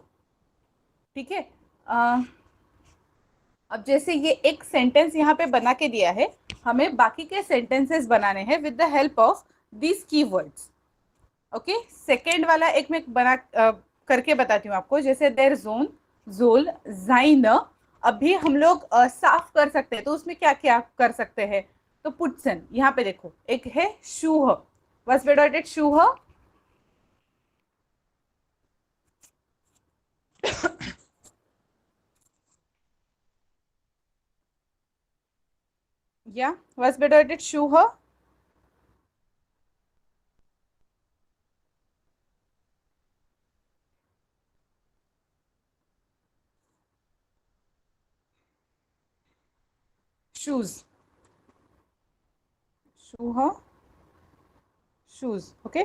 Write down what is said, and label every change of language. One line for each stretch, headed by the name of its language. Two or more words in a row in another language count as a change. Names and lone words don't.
Hindi: ठीक है, अब जैसे ये एक सेंटेंस यहाँ पे बना के दिया है, हमें बाकी के सेंटेंसेस बनाने हैं
English: with the help of this keywords.
Hindi: ओके, सेकेंड वाला एक मैं बना करके बताती हूँ आपको. जैसे
German: der Sohn soll sein
Hindi: अभी हम लोग साफ कर सकते हैं, तो उसमें क्या क्या कर सकते हैं? तो पुट्सन, यहाँ पे देखो, एक है शूह,
German: was bedeutet शूह? या was bedeutet शूह?
English: शूज, शूह, शूज, ओके।